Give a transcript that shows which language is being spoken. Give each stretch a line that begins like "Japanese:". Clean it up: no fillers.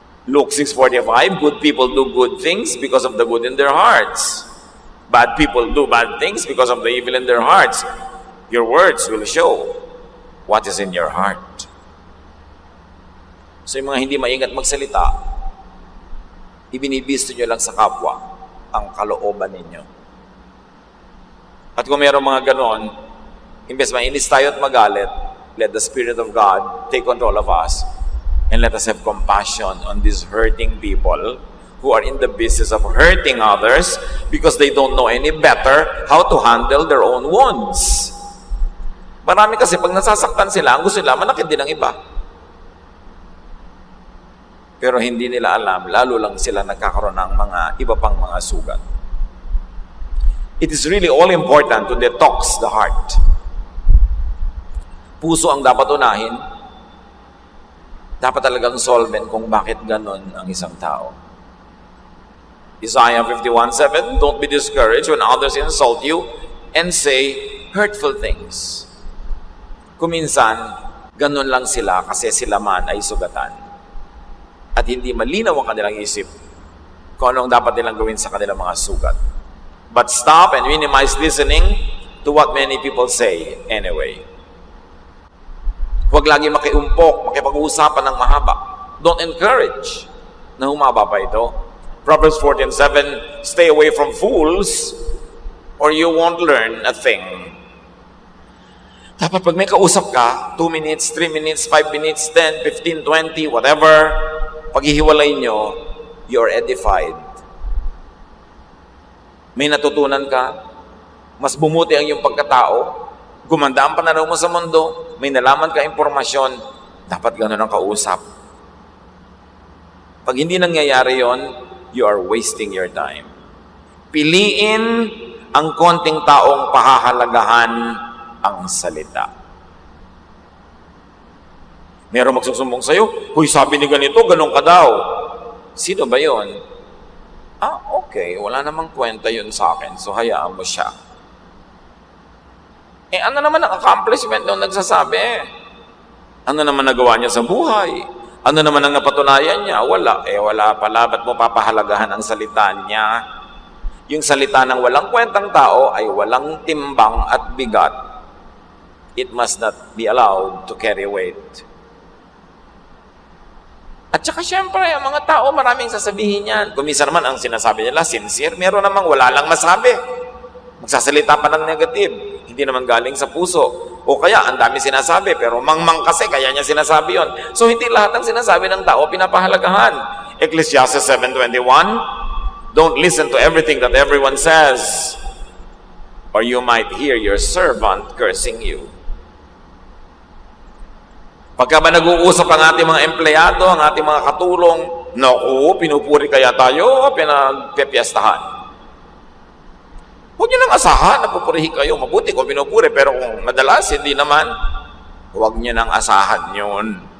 English: Luke 6:45, good people do good things because of the good in their hearts. Bad people do bad things because of the evil in their hearts. Your words will show what is in your heart.
Filipino: So yung mga hindi maingat magsalita, ibinibisto nyo lang sa kapwa ang kalooban ninyo. At kung mayroong mga ganon, imbes mainis tayo at magalit,
English: let the Spirit of God take control of us and let us have compassion on these hurting people who are in the business of hurting others because they don't know any better how to handle their own wounds.
Filipino: Marami kasi pag nasasaktan sila, ang gusto nila, manakit din ang iba. Pero hindi nila alam, lalo lang sila nagkakaroon ng mga iba pang mga sugat.
English: It is really all important to detox the heart.
Filipino: Puso ang dapat unahin. Dapat talagang solvent kung bakit ganon ang isang tao.
English: Isaiah 51:7, don't be discouraged when others insult you and say hurtful things.
Filipino: Kuminsan, ganun lang sila kasi sila man ay sugatan. At hindi malinaw ang kanilang isip kung anong dapat nilang gawin sa kanilang mga sugat.
English: But stop and minimize listening to what many people say anyway.
Filipino: Huwag lagi makiumpok, makipag-uusapan ng mahaba.
English: Don't encourage
Filipino: na humaba pa ito.
English: Proverbs 14:7, stay away from fools or you won't learn a thing.
Filipino: Dapat pag may kausap ka, 2 minutes, 3 minutes, 5 minutes, 10, 15, 20, whatever, paghihiwalay nyo,
English: you're edified.
Filipino: May natutunan ka, mas bumuti ang iyong pagkatao, gumanda ang pananaw mo sa mundo, may nalaman ka impormasyon, dapat gano'n ang kausap. Pag hindi nangyayari yon,
English: you are wasting your time.
Filipino: Piliin ang konting taong pahahalagahan ang salita. Meron magsusumbong sa'yo, huy, sabi ni ganito, ganun ka daw. Sino ba yon? Okay, wala namang kwenta yun sa akin, so hayaan mo siya. Ano naman ang accomplishment nung nagsasabi? Ano naman nagawa niya sa buhay? Ano naman ang napatunayan niya? Wala. Wala pala. Ba't mo papahalagahan ang salita niya? Yung salita ng walang kwentang tao ay walang timbang at bigat.
English: It must not be allowed to carry weight.
Filipino: At saka syempre, ang mga tao maraming sasabihin yan. Kung minsan naman ang sinasabi nila, sincere. Meron namang wala lang masabi. Magsasalita pa ng negative. Hindi naman galing sa puso. O kaya, ang dami sinasabi, pero mangmang kasi, kaya niya sinasabi yon. So, hindi lahat ng sinasabi ng tao pinapahalagahan.
English: Ecclesiastes 7:21, don't listen to everything that everyone says, or you might hear your servant cursing you.
Filipino: Pagka ba nag-uusap ang ating mga empleyado, ang ating mga katulong, naku, pinupuri kaya tayo, pinagpepiestahan. Huwag nyo nang asahan na pupurihin kayo. Mabuti kung pinupuri, pero kung madalas, hindi naman, huwag nyo nang asahan yun.